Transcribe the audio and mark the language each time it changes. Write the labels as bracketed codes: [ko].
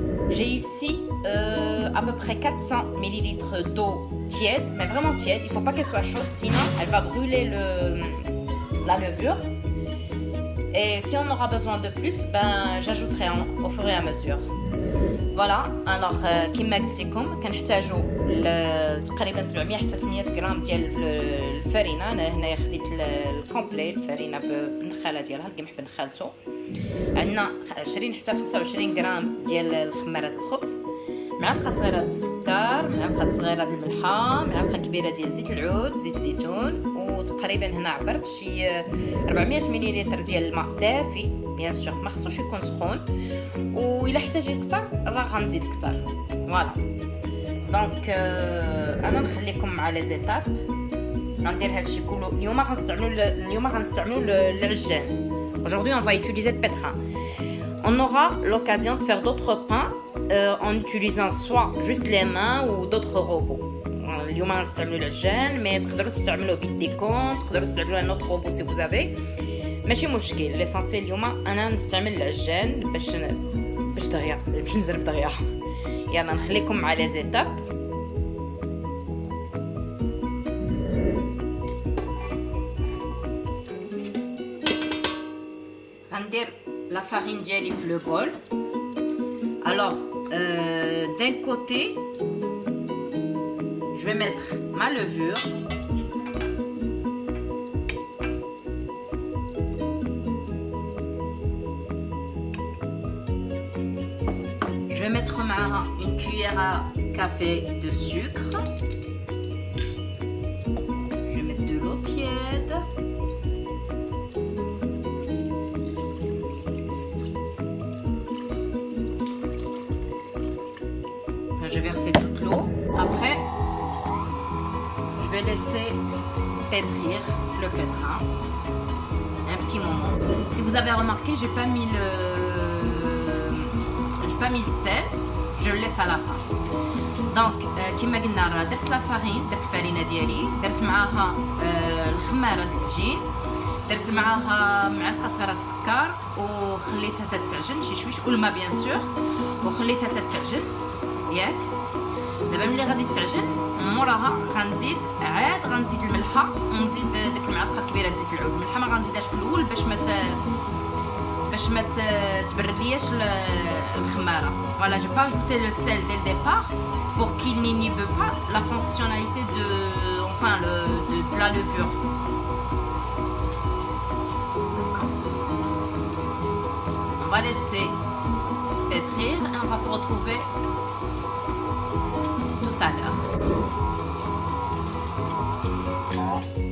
[fr] J'ai ici à peu près 400 ml d'eau tiède, mais vraiment tiède, il ne faut pas qu'elle soit chaude, sinon elle va brûler la levure. Et si on aura besoin de plus, j'ajouterai au fur et à mesure. [ar] فوالا الوغ كيما قلت لكم كنحتاجوا تقريبا 700 حتى 800 غرام ديال الفرينه. انا هنايا خديت الكومبلي الفرينه بالنخاله ديالها القمح بنخالته. عندنا 20 حتى 25 غرام ديال الخمارات الخبز، معلقه صغيره د السكر، معلقه صغيره د الملحه، معلقه كبيره ديال زيت العود، زيت الزيتون، وتقريبا هنا عبرت شي 400 ملل ديال الماء دافي بيان سور، ما خصوش يكون سخون، وإلا احتاجيت كثر راه غنزيد كثر. فوالا دونك انا نخليكم مع لي زيتاب. غندير هادشي كله اليوم غنستعملوا العجان. [fr] Aujourd'hui on va utiliser le pétrin. On aura l'occasion de faire d'autres pains en utilisant soit juste les mains ou d'autres robots. [ar] اليوم غنستعملوا العجان، مي تقدروا تستعملوا بيديكم، تقدروا تستعملوا [fr] un autre robot si vous avez، [ar] ماشي مشكل. ليسانسيال اليوم انا نستعمل العجان باش دغيا باش نزرب دغيا. يلا نخليكم مع لي زيتاب. غندير لا فارين ديالي في لو بول. [fr] alors d'un côté je vais mettre ma levure. Je vais mettre une cuillère à café de sucre. Je vais mettre de l'eau tiède. Je vais verser toute l'eau. Après, je vais laisser pétrir le pétrin un petit moment. Si vous avez remarqué, j'ai pas mis le sel, je le laisse à la fin. [ar] Donc كما قلنا راه درت لا فارين، درت الفرينه ديالي، درت معاها الخماره د العجين، درت معاها معلقه صغيره السكر وخليتها تتعجن شي شويش، والماء بيان سور، وخليتها تتعجن ياك. دابا ملي غادي تعجن موراها غنزيد الملحه ونزيد ديك المعلقه الكبيره د زيت العود. الملحه ما غنزيدهاش في الاول باش ما تبرد لياش الخماره. [fr] Voilà, j'ai pas ajouté le sel dès le départ pour qu'il n'inhibe pas la fonctionnalité de la levure. On va laisser pétrir et on va se retrouver tout à l'heure.